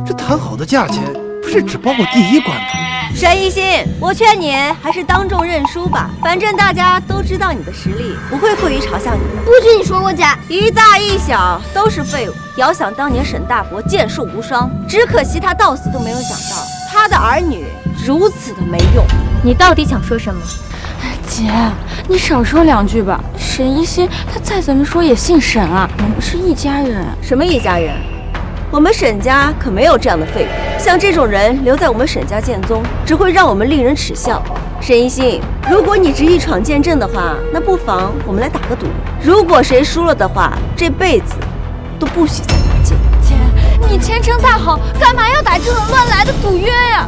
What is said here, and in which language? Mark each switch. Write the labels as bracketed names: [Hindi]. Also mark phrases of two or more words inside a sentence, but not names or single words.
[Chinese] 這談好的價錢不是只包括第1關嗎？沈一心，我勸你還是當眾認輸吧，反正大家都知道你的實力，不會過於嘲笑你的。不許你說我假，一大一小都是廢物。遙想當年沈大伯劍術無雙，只可惜他到死都沒有想到他的兒女如此的沒用。你到底想說什麼？姐，你少說2句吧。沈一心他再怎麼說也姓沈啊，我們是一家人。什麼一家人？我們沈家可沒有這樣的廢物，像這種人留在我們沈家劍宗，只會讓我們令人恥笑。沈一心，如果你執意闖劍陣的話，那不妨我們來打個賭，如果誰輸了的話，這輩子都不許再拔劍。姐，你前程大好，幹嘛要打這種亂來的賭約呀？